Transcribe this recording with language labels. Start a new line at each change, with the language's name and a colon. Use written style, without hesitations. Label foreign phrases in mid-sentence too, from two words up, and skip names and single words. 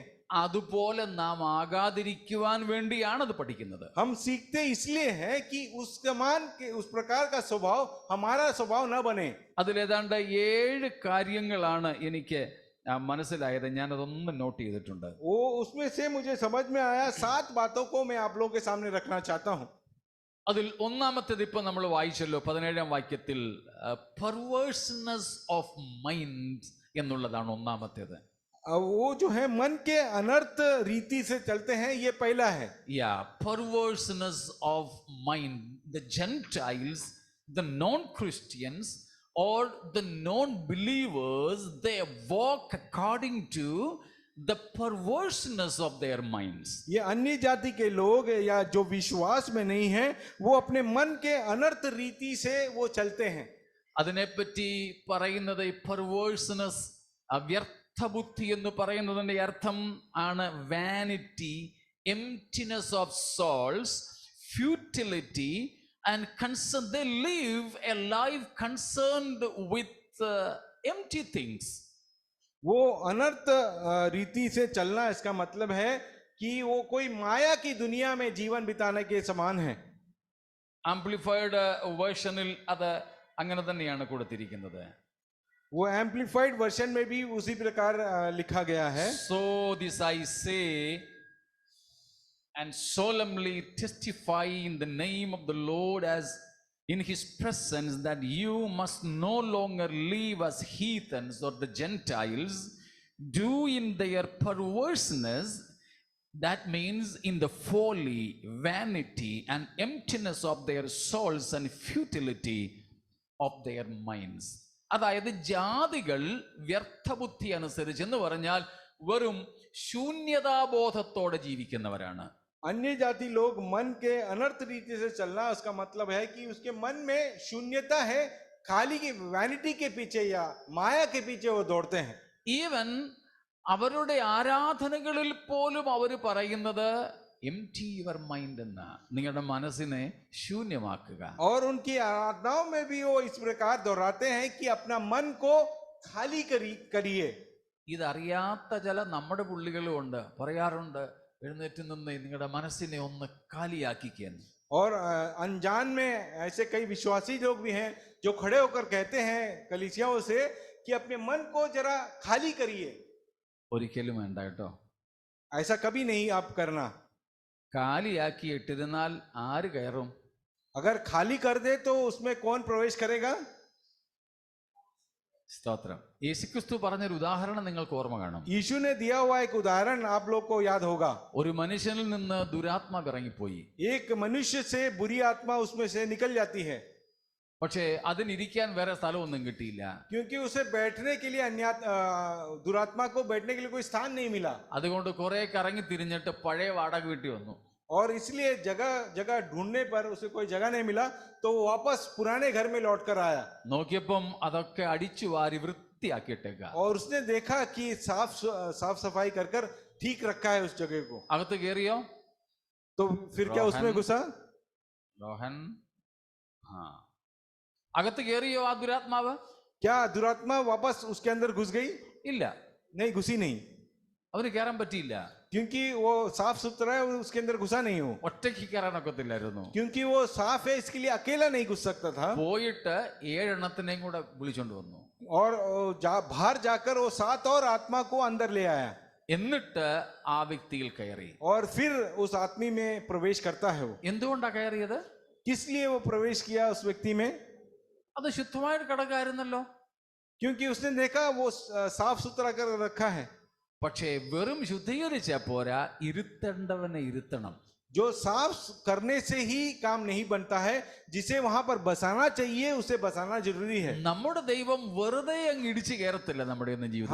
Malayalam: അതുപോലെ നാം ആകാതിരിക്കുവാൻ വേണ്ടിയാണ് അത് പഠിക്കുന്നത്.
Hindi: हम सीखते इसलिए हैं कि उस समान के उस प्रकार का स्वभाव हमारा स्वभाव न बने.
Malayalam: അതിലേതാണ്ട് 7 കാര്യങ്ങളാണ് എനിക്ക് മനസ്സിലായത്. ഞാനതൊന്നും നോട്ട് ചെയ്തിട്ടുണ്ട്.
Hindi: वो उसमें से मुझे समझ में आया 7 बातों को मैं आप लोगों के सामने रखना चाहता हूं.
Malayalam: അതിൽ ഒന്നാമത്തേത് ഇപ്പൊ നമ്മൾ വായിച്ചല്ലോ 17-ാം വാക്യത്തിൽ
English: perverseness of mind
Malayalam: എന്നുള്ളതാണ് ഒന്നാമത്തേത്.
Hindi: वो जो है मन के अनर्थ रीति से चलते हैं, ये पहला है.
English: Perverseness of mind. The Gentiles, the non-Christians or the non-believers, they walk according to the perverseness of their minds.
Hindi: ये अन्य जाति के लोग या जो विश्वास में नहीं है, वो अपने मन के अनर्थ रीति से वो चलते हैं.
Malayalam: അതിനെപ്പറ്റി പറയുന്നത് ഈ പെർവേഴ്സ്നെസ്, വ്യർത്ഥബുദ്ധി എന്ന് പറയുന്നതിന്റെ അർത്ഥം ആണ്
English: vanity, emptiness of souls, futility and concern. They live a life concerned with empty things.
Hindi: वो अनर्थ रीति से चलना, इसका मतलब है कि वो कोई माया की दुनिया में जीवन बिताने के समान है.
English: amplified versionil
Malayalam: അത് അങ്ങനെ തന്നെയാണ് കൊടുത്തിരിക്കുന്നത്.
Hindi: वो
English: amplified version
Hindi: में भी उसी प्रकार लिखा गया है.
English: So this I say and solemnly testify in the name of the Lord as in his presence that you must no longer live as heathens or the Gentiles do in their perverseness. That means in the folly, vanity and emptiness of their souls and futility of their minds.
Malayalam: അതായത് ജാതികൾ വ്യർത്ഥബുദ്ധി അനുസരിച്ച് എന്ന് പറഞ്ഞാൽ വെറും ശൂന്യതാബോധത്തോടെ ജീവിക്കുന്നവരാണ്.
Hindi: अन्य जाति लोग मन के अनर्थ रीति से चलना, उसका मतलब है कि उसके मन में शून्यता है, खाली की वैनिटी के पीछे या माया के पीछे वो दौड़ते हैं.
Malayalam: ഈവൻ അവരുടെ ആരാധനകളിൽ പോലും അവർ പറയുന്നത്
English: empty your mind
Malayalam: എന്ന്, നിങ്ങളുടെ മനസ്സിനെ ശൂന്യമാക്കുക.
Hindi: और उनकी आराधनाओं में भी वो इस प्रकार दोहराते हैं कि अपना मन को खाली करिए.
Malayalam: ഇതറിയാത്ത ചില നമ്മുടെ പുള്ളികളും ഉണ്ട്, പറയാറുണ്ട് എഴുന്നേറ്റ് നിന്ന് നിങ്ങളുടെ മനസ്സിനെ ഒന്ന് കാലിയാക്കിക്കുന്നു.
Hindi: और अनजान में ऐसे कई विश्वासी लोग भी हैं जो खड़े होकर कहते हैं कलीसियाओं से कि अपने मन को जरा खाली करिए.
Malayalam: ഒരിക്കലും വേണ്ട കേട്ടോ.
Hindi: ऐसा कभी नहीं आप करना.
Malayalam: കാലിയാക്കി ഇട്ടിരുന്നാൽ ആര് കയറും?
Hindi: अगर खाली कर दे तो उसमें कौन प्रवेश करेगा?
Malayalam: സ്തോത്രം. യേശുക്രിസ്തു പറഞ്ഞൊരു ഉദാഹരണം നിങ്ങൾക്ക് ഓർമ്മ കാണും.
Hindi: यीशु ने दिया हुआ एक उदाहरण आप लोग को याद होगा.
Malayalam: ഒരു മനുഷ്യനിൽ നിന്ന് ദുരാത്മാവ് ഇറങ്ങിപ്പോയി.
Hindi: एक मनुष्य से बुरी आत्मा उसमें से निकल जाती है.
Malayalam: പക്ഷേ അതിനിരിക്കാൻ വേറെ സ്ഥലമൊന്നും കിട്ടിയില്ല.
Hindi: क्योंकि उसे बैठने के लिए अन्य दुरात्मा को बैठने के लिए कोई स्थान नहीं मिला.
Malayalam: അതുകൊണ്ട് കുറെ കറങ്ങി തിരിഞ്ഞിട്ട് പഴയ വാടക വീട്ടിൽ വന്നു.
Hindi: और इसलिए जगह जगह ढूंढने पर उसे कोई जगह नहीं मिला, तो वो वापस पुराने घर में लौट कर आया.
Malayalam: നോക്കിയപ്പം അതൊക്കെ അടിച്ചു വാരി വൃത്തിയാക്കിയിട്ടേക്ക.
Hindi: और उसने देखा कि साफ सफाई कर कर ठीक रखा है उस जगह को.
Malayalam: അകത്ത് കയറിയോ?
Hindi: तो फिर क्या उसमें घुसा? रोहन, हाँ,
Malayalam: അകത്ത് കയറിയോ ആ ദുരാത്മാവ്?
Hindi: क्या दुरात्मा वापस उसके अंदर घुस गई?
Malayalam: ഇല്ല,
Hindi: नहीं, घुसी नहीं.
Malayalam: അവന് കയറാൻ പറ്റിയില്ല.
Hindi: क्योंकि वो साफ सुथरा है, उसके अंदर घुसा नहीं हो.
Malayalam: ഒറ്റയ്ക്ക് കയറാനൊക്കത്തില്ലായിരുന്നു.
Hindi: क्योंकि वो साफ है, इसके लिए अकेला नहीं घुस सकता था.
Malayalam: പോയിട്ട് 7 എണ്ണത്തിനെയും കൂടെ വിളിച്ചോണ്ട് വന്നു.
Hindi: और बाहर जाकर वो 7 और आत्मा को अंदर ले आया.
Malayalam: എന്നിട്ട് ആ വ്യക്തിയിൽ കയറി.
Hindi: और फिर उस आदमी में प्रवेश करता है. वो
Malayalam: എന്തുകൊണ്ടാ കയറിയത്?
Hindi: किस लिए वो प्रवेश किया उस व्यक्ति में?
Malayalam: അത് ശുദ്ധമായിട്ട് കിടക്കായിരുന്നല്ലോ.
Hindi: क्योंकि उसने देखा वो साफ सुथरा कर रखा है.
Malayalam: പക്ഷേ വെറും ശുദ്ധീകരിച്ച പോരാ, ഇരുത്തേണ്ടവനെ ഇരുത്തണം.
Hindi: जो साफ करने से ही काम नहीं बनता है, जिसे वहां पर बसाना चाहिए उसे बसाना जरूरी है.
Malayalam: നമ്മുടെ ദൈവം വെറുതെ അങ്ങ് ഇടിച്ചു കയറത്തില്ല നമ്മുടെ ഒന്നും ജീവിതത്തിൽ.